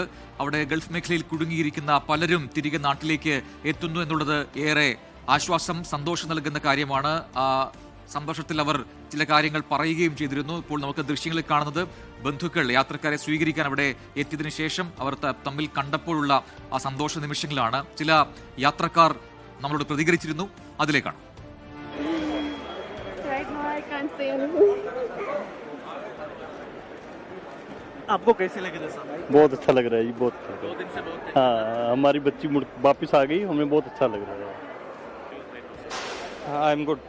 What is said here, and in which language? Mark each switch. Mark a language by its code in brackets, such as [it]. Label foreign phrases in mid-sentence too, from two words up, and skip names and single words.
[ml] അവിടെ ഗൾഫ് മേഖലയിൽ കുടുങ്ങിയിരിക്കുന്ന പലരും തിരികെ നാട്ടിലേക്ക് എത്തുന്നു എന്നുള്ളത് ഏറെ ആശ്വാസം, സന്തോഷം നൽകുന്ന കാര്യമാണ്. സന്തോഷത്തിൽ അവർ ചില കാര്യങ്ങൾ പറയുകയും ചെയ്തിരുന്നു. ഇപ്പോൾ നമുക്ക് ദൃശ്യങ്ങളിൽ കാണുന്നത് ബന്ധുക്കൾ യാത്രക്കാരെ സ്വീകരിക്കാൻ അവിടെ എത്തിയതിനു ശേഷം അവർ തമ്മിൽ കണ്ടപ്പോഴുള്ള ആ സന്തോഷ നിമിഷങ്ങളാണ്. ചില യാത്രക്കാർ നമ്മളോട് പ്രതികരിച്ചിരുന്നു. അതിലേക്കാണ്. [hi] आपको कैसे लगे सर? बहुत अच्छा लग रहा है जी, बहुत अच्छा। 2 दिन से बहुत हाँ, हमारी बच्ची वापस आ गई, हमें बहुत अच्छा लग रहा है। [en] I am good.